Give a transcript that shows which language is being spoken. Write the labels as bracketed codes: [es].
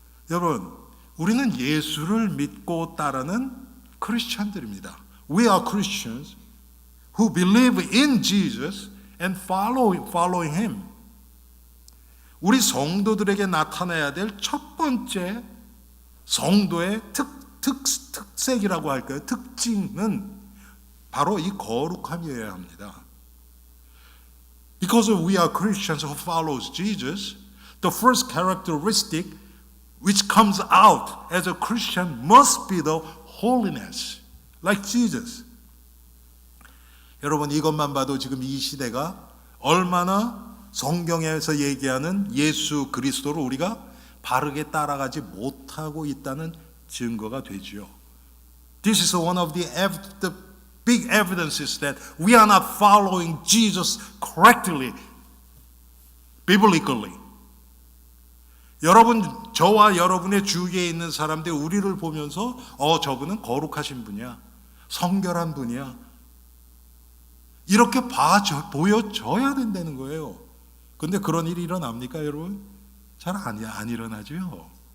[ko] 여러분, 우리는 예수를 믿고 따르는 크리스천들입니다. [en] We are Christians who believe in Jesus and following him. [ko] 우리 성도들에게 나타나야 될 첫 번째 성도의 특색이라고 할까요? 특징은 바로 이 거룩함이어야 합니다. [en] Because we are Christians who follows Jesus, the first characteristic which comes out as a Christian must be the holiness, like Jesus. [ko] 여러분, 이것만 봐도 지금 이 시대가 얼마나 성경에서 얘기하는 예수 그리스도를 우리가 바르게 따라가지 못하고 있다는 증거가 되지요. [en] This is one of the big evidences that we are not following Jesus correctly, biblically. [ko] 여러분, 저와 여러분의 주위에 있는 사람들 우리를 보면서 저분은 거룩하신 분이야, 성결한 분이야, 이렇게 보여줘야 된다는 거예요. 근데 그런 일이 일어납니까, 여러분? 잘 안 일어나죠.